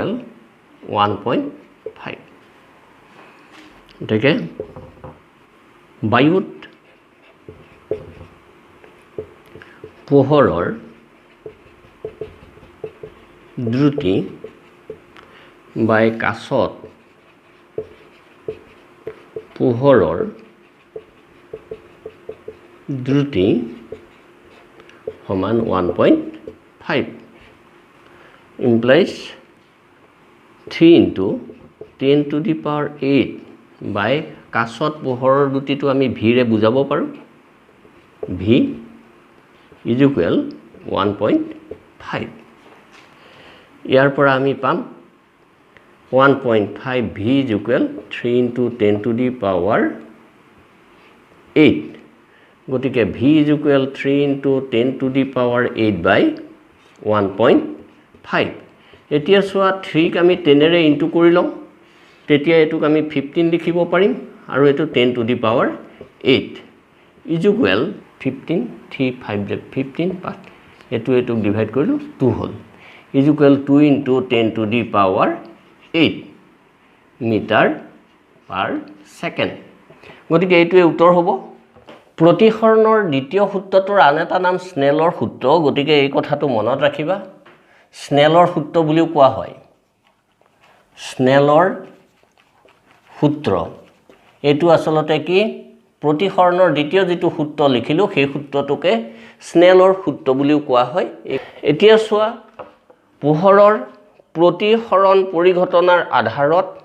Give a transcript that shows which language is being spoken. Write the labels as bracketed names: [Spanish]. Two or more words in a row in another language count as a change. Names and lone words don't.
[Assamese] 1.5 ঠিক আছে বায়ুত পোহৰৰ দ্ৰুতি বাই কাছত পোহৰৰ দ্ৰুতি সমান 1.5 [English] implies 3 into 10 to the power 8 by [Assamese] কাছত পোহৰৰ দ্ৰুতিটো আমি v ৰে বুজাব পাৰো v = 1.5 ইয়াৰ পৰা আমি পাম 1.5 v = [English] 3 into 10 to the power [Assamese] 8 গতিকে v = [English] 3 into 10 to the power 8 by 1.5 [Assamese] এতিয়া চোৱা 3 ক আমি 10 ৰে ইনটু কৰি লওঁ তেতিয়া এটোক আমি 15 লিখিব পাৰিম আৰু এটো [English] 10 to the power 8 [Assamese] = 15 3 5 15 but এটো ডিভাইড কৰিলো 2 হল = [English] 2 into 10 to the power 8 meter per second [Assamese] গতিকে এইটোৱে উত্তৰ হ'ব প্ৰতিসৰণৰ দ্বিতীয় সূত্ৰটোৰ আন এটা নাম স্নেলৰ সূত্ৰ গতিকে এই কথাটো মনত ৰাখিবা স্নেলৰ সূত্ৰ বুলিও কোৱা হয় স্নেলৰ সূত্ৰ এটো আসলতে কি প্ৰতিসৰণৰ দ্বিতীয় যেটো সূত্ৰ লিখিলো সেই সূত্ৰটোকে স্নেলৰ সূত্ৰ বুলিও কোৱা হয় এতিয়া চোৱা পোহৰৰ প্ৰতিসৰণ পৰিঘটনাৰ আধাৰত